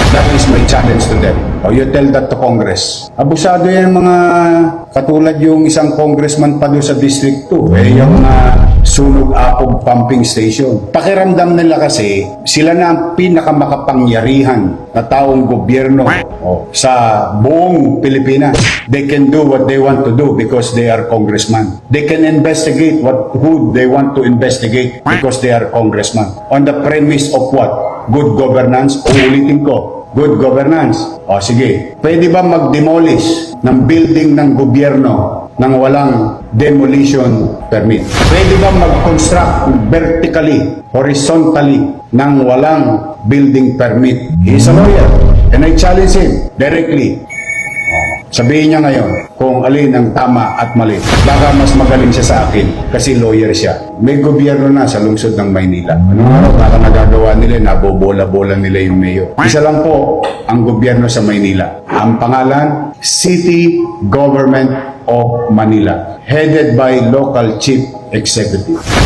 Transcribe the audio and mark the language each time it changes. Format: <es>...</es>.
<en>That is my challenge to them. You tell that to Congress.</en> <tl>Abusado yan mga katulad yung isang congressman pa doon sa District 2. Yung sunog apog pumping station. Pakiramdam nila kasi sila na ang pinakamakapangyarihan na taong gobyerno sa buong Pilipinas.</tl> <en>They can do what they want to do because they are congressman. They can investigate who they want to investigate because they are congressman. On the premise of what? Good governance.</en> <tl>Uulitin ko,</tl> <en>good governance.</en> <tl>O sige, pwede ba mag-demolish ng building ng gobyerno nang walang demolition permit? Pwede ba mag-construct vertically, horizontally, nang walang building permit?</tl> <en>He is a lawyer and I challenge him directly.</en> <tl>Sabihin niya ngayon kung alin ang tama at mali. Baka mas magaling siya sa akin kasi lawyer siya. May gobyerno na sa lungsod ng Maynila. Anong araw baka nagagawa nila, nabobola-bola nila yung mayor. Isa lang po ang gobyerno sa Maynila. Ang pangalan,</tl> <en>City Government of Manila, headed by local chief executive.</en>